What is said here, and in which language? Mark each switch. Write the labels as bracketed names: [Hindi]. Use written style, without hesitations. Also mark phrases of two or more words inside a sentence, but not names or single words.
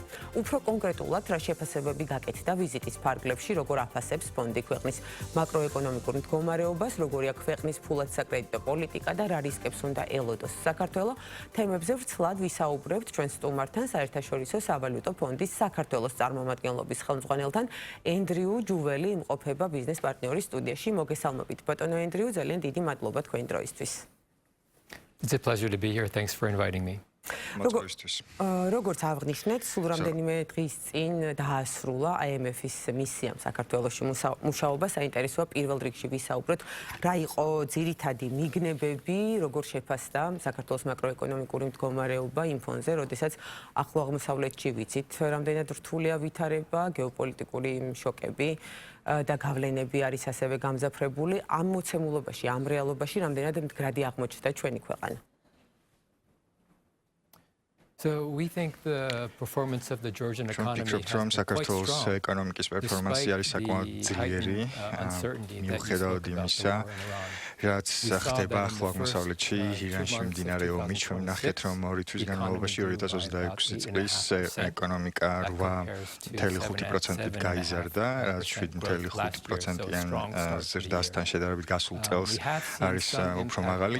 [Georgian] უფრო კონკრეტულად, რა შეფასებები გაკეთდა ვიზიტის ფარგლებში, როგორ აფასებს ფონდი ქვეყნის მაკროეკონომიკურ მდგომარეობას, როგორია ქვეყნის ფულად საკრედიტო პოლიტიკა და რა რისკებს უნდა ელოდოს საქართველო, თემებზე ვრცლად ვისაუბრებთ ჩვენ სტუმართან, საერთაშორისო სავალუტო ფონდის საქართველოს წარმომადგენლობის ხელმძღვანელთან ენდრიუ ჯუველი იმყოფება ბიზნეს პარტნიორის სტუდიაში. მოგესალმებით, ბატონო ენდრიუ, ძალიან დიდი მადლობა თქვენი დროისთვის. [English] It's a pleasure to be here. Thanks for inviting me. [Georgian] როგორც აღნიშნეთ, სულ რამდენიმე დღის წინ დაასრულა IMF-ის მისიამ საქართველოში მუშაობა. საინტერესოა პირველ რიგში ვისაუბროთ, რა იყო ძირითადი მიგნებები, როგორ შეფასდა საქართველოს მაკროეკონომიკური მდგომარეობა იმ ფონზე, როდესაც ახლო აღმოსავლეთში ვიცით, რამდენად რთულია ვითარება, გეოპოლიტიკური შოკები და გავლენები არის ასევე გამძაფრებული. ამ მოცემულობაში, ამ რეალობაში რამდენად მდგრადი აღმოჩნდა ჩვენი ქვეყანა? [English] So we think the performance of the Georgian economy has been quite strong. [Georgian] ეკონომიკის პერფორმანსი არის საკმაოდ ძლიერი, მიუხედავად იმისა, რაც ხდება ახლო აღმოსავლეთში, ირანში მიმდინარე ომი. ჩვენ ვნახეთ, რომ 2 თვის განმავლობაში 2026 წლის ეკონომიკა 8.5%-ით გაიზარდა, რაც 7.5%-იან ზრდასთან შედარებით გასულ წელს არის უფრო მაღალი.